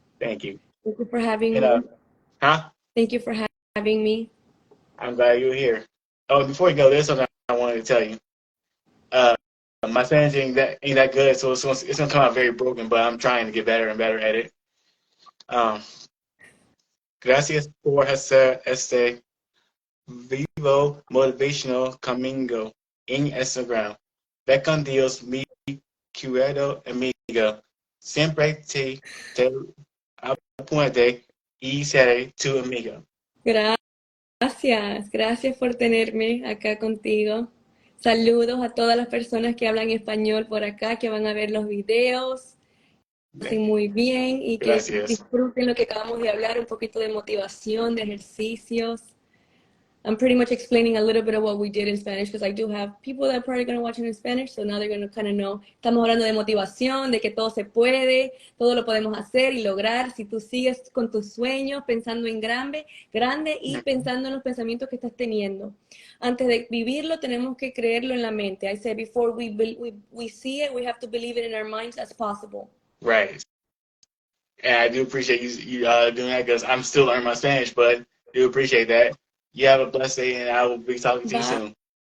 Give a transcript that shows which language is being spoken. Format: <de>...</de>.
<en>Thank you. Thank you for having And me. huh? Thank you for having me. I'm glad you're here. Oh, before you go, there's something I wanted to tell you. Uh, my Spanish ain't that good, so it's gonna come out very broken. But I'm trying to get better and better at it.</en> <es>Um, Gracias por hacer este vivo motivational camino en Instagram. Ve con Dios, mi querido amigo. Siempre te apunte y seré tu amigo. Gracias. Gracias por tenerme acá contigo. Saludos a todas las personas que hablan español por acá, que van a ver los videos. Hacen muy bien y que Gracias. disfruten lo que acabamos de hablar, un poquito de motivación, de ejercicios.</es> <en>I'm pretty much explaining a little bit of what we did in Spanish because I do have people that are probably going to watch it in Spanish, so now they're going to kind of know.</en> <es>Estamos hablando de motivación, de que todo se puede, todo lo podemos hacer y lograr si tú sigues con tus sueños, pensando en grande y pensando en los pensamientos que estás teniendo. Antes de vivirlo, tenemos que creerlo en la mente.</es> <en>I said before we see it, we have to believe it in our minds as possible. Right. And I do appreciate you doing that because I'm still learning my Spanish, but do appreciate that. You have a blessed day, and I will be talking to you</en>